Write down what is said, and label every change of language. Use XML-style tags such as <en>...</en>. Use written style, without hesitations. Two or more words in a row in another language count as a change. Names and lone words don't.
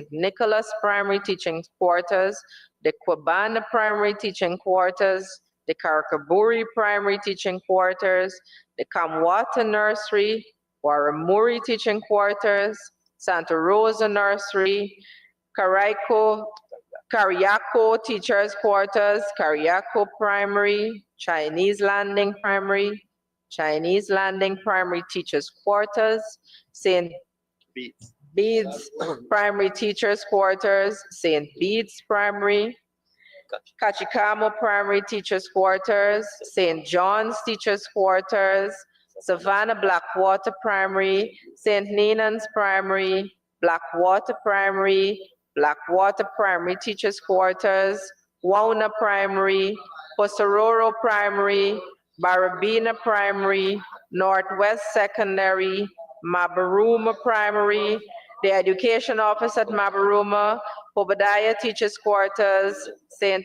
<en>Nicholas Primary Teaching Quarters, the Kwabana Primary Teaching Quarters, the Karakaburi Primary Teaching Quarters, the Kamwata Nursery, Waramuri Teaching Quarters, Santa Rosa Nursery, Kariako Teachers Quarters, Kariako Primary, Chinese Landing Primary Teachers Quarters, St. Bede's Primary Teachers Quarters, St. Bede's Primary, Kachikamo Primary Teachers Quarters, St. John's Teachers Quarters, Savannah Blackwater Primary, St. Nenan's Primary, Blackwater Primary, Blackwater Primary Teachers Quarters, Wauna Primary, Posororo Primary, Barabina Primary, Northwest Secondary, Mabaruma Primary, the Education Office at Mabaruma, Obadiah Teachers Quarters, St.</en>